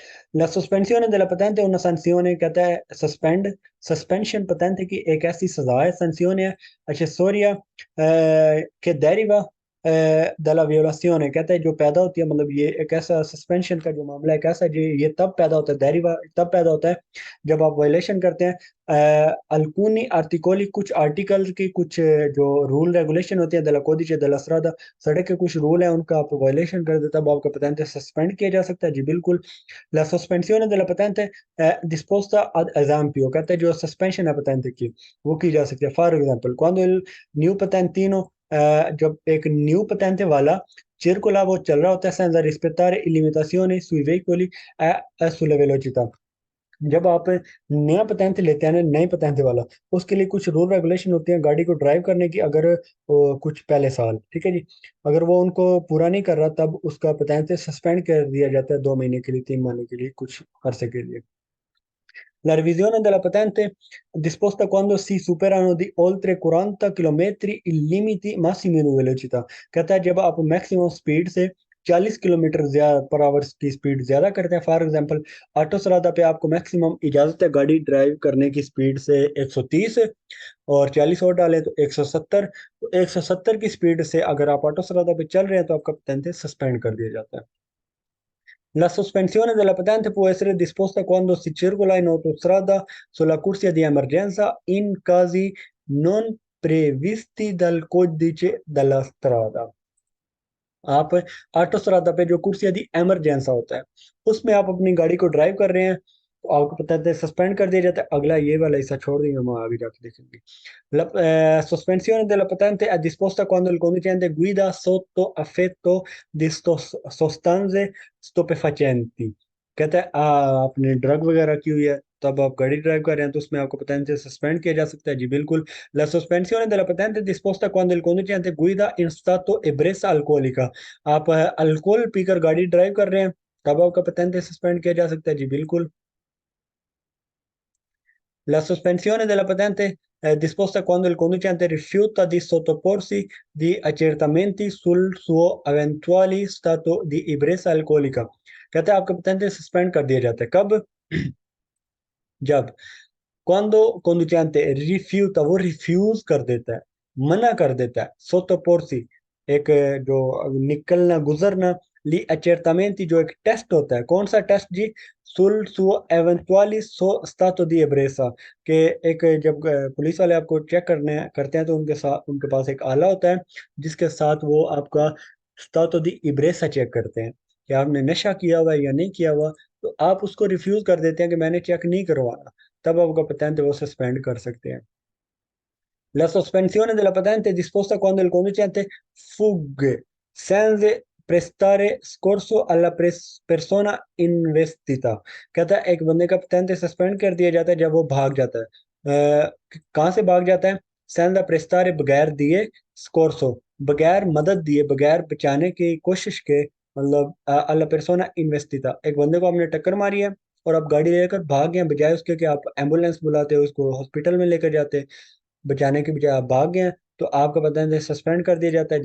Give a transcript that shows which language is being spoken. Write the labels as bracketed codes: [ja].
[it] La sospensione della patente è una sanzione, [hi] कहता है suspension patente की एक ऐसी सजा है, [it] sanzione accessoria che deriva dalla violazione, [hi] कहता है जो पैदा होती है, मतलब ये एक ऐसा सस्पेंशन का जो मामला है, एक ऐसा जो ये तब पैदा होता है, डेरिवा तब पैदा होता है जब आप वायलेशन करते हैं अल्कुनी आर्टिकोली, कुछ आर्टिकल की कुछ जो रूल रेगुलेशन होती है, दला कोडिce della strada, सड़क के कुछ रूल है उनका आप वायलेशन कर देता, तब आपका patente सस्पेंड किया जा सकता है। जी बिल्कुल। [it] La sospensione della patente è disposta ad esempio, [hi] कहते हैं जो सस्पेंशन है patente की वो की जा सकती है। [it] फॉर एग्जांपल quando il new patentino [hi] जब एक न्यू patente वाला [it] circola [hi] वो चल रहा होता है [it] senza rispettare le limitazioni sui veicoli e sulle velocità। [hi] जब आप नया patente लेते हैं ना, नए patente वाला, उसके लिए कुछ रूल रेगुलेशन होते हैं गाड़ी को ड्राइव करने की, अगर कुछ पहले साल, ठीक है जी, अगर वो उनको पूरा नहीं कर रहा तब उसका patente सस्पेंड कर दिया जाता है 2 महीने के लिए, 3 महीने के लिए, कुछ अरसे के लिए। [it] La revisione della patente disposta quando si superano di oltre 40 किलोमीटर limiti massimi di velocità। [hi] कहता है जब आप मैक्सिमम स्पीड से 40 किलोमीटर पर आवर की स्पीड ज्यादा करते हैं। फॉर एग्जांपल ऑटोस्ट्रादा पे आपको मैक्सिमम इजाजत है गाड़ी ड्राइव करने की स्पीड से 130, और 40 और डालें तो 170। तो 170 की स्पीड से अगर आप ऑटोस्ट्रादा पे चल रहे हैं तो आपका पेनल्टी सस्पेंड कर दिया जाता है। [it] La sospensione della patente può essere disposta quando si circola in autostrada sulla corsia di emergenza in casi non previsti dal codice della strada। [hi] आप ऑटोस्ट्रादा पे जो कुर्सिया दी एमरजेंसा होता है, उसमें आप अपनी गाड़ी को ड्राइव कर रहे हैं, आपको पता है सस्पेंड कर दिया जाता है। अगला ये वाला हिस्सा छोड़ देंगे, हम आगे जाके देखेंगे। [it] Sospensione della patente è disposta quando il conducente guida sotto affetto di sostanze stupefacenti। [hi] कहते हैं आपने ड्रग वगैरह की हुई है, तब आप गाड़ी ड्राइव कर रहे हैं, तो उसमें आपको patente सस्पेंड किया जा सकता है। जी बिल्कुल। [it] La sospensione della patente è disposta quando il conducente guida in stato ebbrezza alcolica। [hi] आप अल्कोहल पीकर गाड़ी ड्राइव कर रहे हैं, तब आपका patente सस्पेंड किया जा सकता है। जी बिल्कुल। [it] La sospensione della patente è disposta quando il conducente rifiuta di sottoporsi di accertamenti sul suo eventuale stato di ebbrezza alcolica। [hi] कहते हैं आपका पेटेंट सस्पेंड कर दिया जाता है कब? जब [it] quando conducente rifiuta, [hi] वो रिफ्यूज कर देता है, मना कर देता है। sottoporsi एक जो निकलना गुजरना, ली accertamenti जो एक टेस्ट होता है। कौन सा टेस्ट जी? [it] sul suo eventuali stato di ebbrezza, [hi] के एक जब पुलिस वाले आपको चेक करने करते हैं, तो उनके साथ उनके पास एक आला होता है, जिसके साथ वो आपका stato di ebbrezza चेक करते हैं कि आपने नशा किया हुआ है या नहीं किया हुआ। तो आप उसको रिफ्यूज कर देते हैं कि मैंने चेक नहीं करवाना, तब आपका patente वो सस्पेंड कर सकते हैं। [it] La sospensione della patente è disposta quando il conducente fugge senza prestare soccorso alla persona investita। [hi] कहता है एक बंदे का पेटेंट सस्पेंड कर दिया जाता है जब वो भाग जाता है। कहाँ से भाग जाता है? सेंधा प्रेस्तारे, बगैर दिए, स्कोर्सो, बगैर मदद दिए, बगैर बचाने की कोशिश के, मतलब अल्ला persona investita, एक बंदे को आपने टक्कर मारी है और आप गाड़ी लेकर भाग गए हैं, बजाय उसके कि आप एम्बुलेंस बुलाते हो, उसको हॉस्पिटल में लेकर जाते, बचाने की बजाय आप भाग गए हैं, तो आपका patente सस्पेंड कर दिया जाता है।